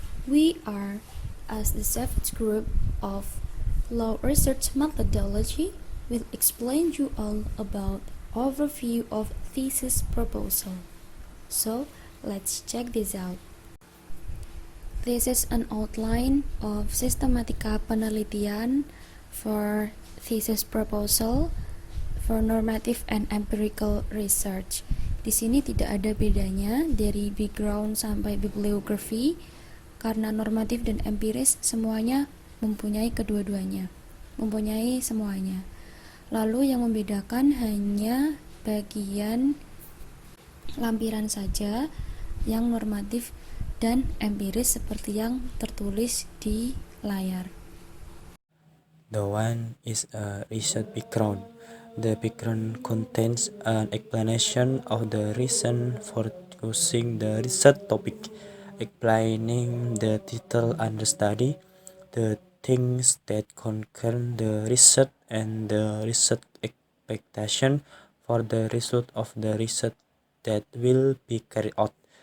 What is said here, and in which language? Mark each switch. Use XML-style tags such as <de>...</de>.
<en>We are, as the seventh group of Law Research Methodology, will explain you all about overview of thesis proposal. So, let's check this out. This is an outline of</en> <id>Systematika Penelitian</id> <en>for thesis proposal for normative and empirical research.</en> <id>Di sini tidak ada bedanya dari background sampai bibliografi karena normatif dan empiris semuanya mempunyai kedua-duanya, mempunyai semuanya. Lalu yang membedakan hanya bagian lampiran saja yang normatif dan empiris seperti yang tertulis di layar.</id> <en>The one is a research background. The background contains an explanation of the reason for choosing the research topic, explaining the title under study, the things that concern the research, and the research expectation for the result of the research that will be carried out.</en>